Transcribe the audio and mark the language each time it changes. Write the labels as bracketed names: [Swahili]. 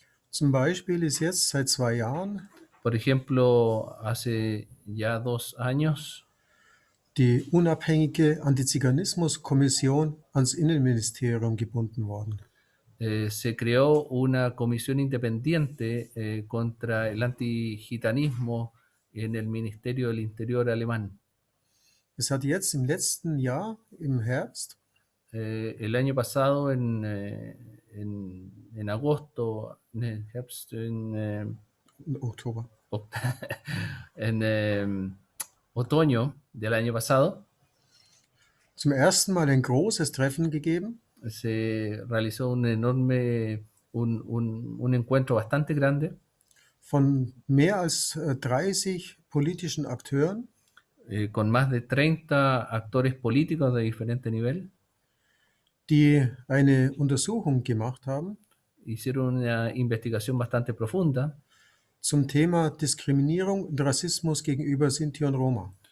[German] Zum Beispiel ist jetzt seit 2 Jahren [Spanish] Por ejemplo, hace ya 2 años [German] die unabhängige Antiziganismuskommission ans Innenministerium gebunden worden. [Spanish] Se creó una comisión independiente contra el antigitanismo en el Ministerio del Interior alemán. [German] Es hat jetzt im letzten Jahr, im Herbst, [Spanish] El año pasado, en agosto, [German] Oktober, [Spanish] en otoño del año pasado, [German] zum ersten Mal ein großes Treffen gegeben [Spanish] se realizó un encuentro bastante grande [German] von mehr als 30 politischen Akteuren, [Spanish] con más de 30 actores políticos de diferente nivel [German] die eine Untersuchung gemacht haben [Spanish] hicieron una investigación bastante profunda [German] zum Thema Diskriminierung und Rassismus gegenüber Sinti und Roma.